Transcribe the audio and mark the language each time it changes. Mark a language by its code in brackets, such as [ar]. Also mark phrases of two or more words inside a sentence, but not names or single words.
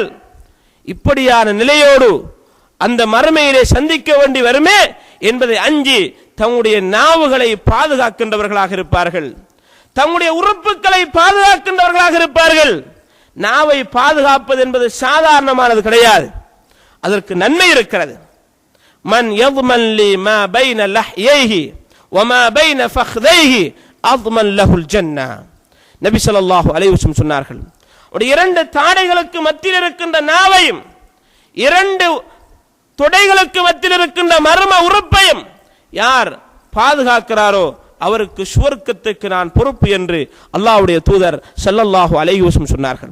[ta] இப்படியான நிலையோடு அந்த மறுமையிலே சந்திக்க வேண்டி வருமே என்பதை அஞ்சி தங்களுடைய நாவுகளை பாதுகாக்கின்றவர்களாக இருப்பார்கள். தங்களுடைய உறுப்புகளை பாதுகாக்கின்றவர்களாக இருப்பார்கள். நாவை பாதுகாப்பது என்பது சாதாரணமானது கிடையாது. அதற்கு நன்மை இருக்கிறது. [ar] மன் யضمن لي ما بين لحييه وما بين فخذيه اضمن له الجنه. [ta] நபி [ar] صلى الله عليه وسلم [ta] சொன்னார்கள், இரண்டு தாடைகளுக்கு மத்தியில் இருக்கின்ற நாவையும் இரண்டு தொடைகளுக்கு மத்தியில் இருக்கின்ற மர்ம உறுப்பையும் யார் பாதுகாக்கிறாரோ அவருக்கு சுவர்க்கத்துக்கு நான் பொறுப்பு என்று அல்லாஹ்வுடைய தூதர் [ar] صلى الله عليه وسلم [ta] சொன்னார்கள்.